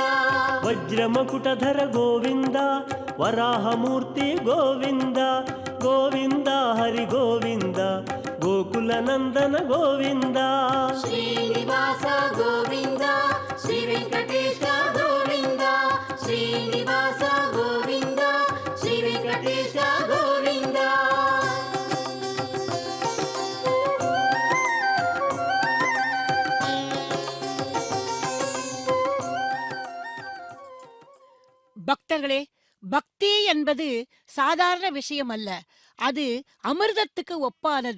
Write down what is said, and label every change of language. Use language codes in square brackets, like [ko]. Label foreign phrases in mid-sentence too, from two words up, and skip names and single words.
[kn] ವಜ್ರ ಮಕುಟಧರ ಗೋವಿಂದ ವರಾಹ ಮೂರ್ತಿ ಗೋವಿಂದ ಗೋವಿಂದ ಹರಿ ಗೋವಿಂದ ಗೋಕುಲ ನಂದನ ಗೋವಿಂದ ಶ್ರೀನಿವಾಸ ಗೋವಿಂದ ಶ್ರೀ ವೆಂಕಟೇಶ ಗೋವಿಂದ ಶ್ರೀನಿವಾಸ ಗೋವಿಂದ ಶ್ರೀ ವೆಂಕಟೇಶ ಗೋವಿಂದ [ta] பக்தர்களே, பக்தி என்பது சாதாரண விஷயம் அல்ல. அது அமிர்தத்துக்கு ஒப்பானது.